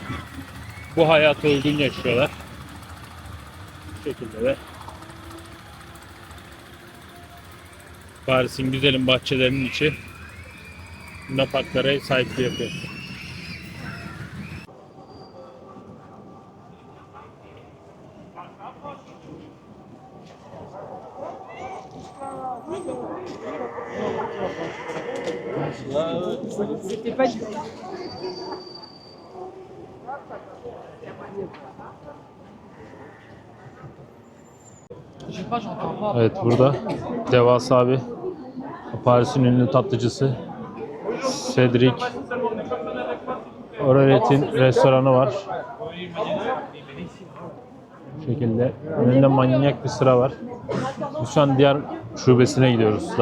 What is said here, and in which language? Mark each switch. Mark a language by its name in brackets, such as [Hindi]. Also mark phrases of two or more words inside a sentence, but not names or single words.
[Turkish] Bu hayata uygun yaşıyorlar. Bu şekilde de Paris'in güzelim bahçelerinin içi Luna Parklara sahipli yapıyor. [French] C'était pas du tout. Je sais pas, j'entends pas. [Turkish] Evet, burada devasa bir Paris'in ünlü tatlıcısı Cedric Orelet'in restoranı var. Bu şekilde. Önünde manyak bir sıra var. Biz şu an diğer şubesine gidiyoruz.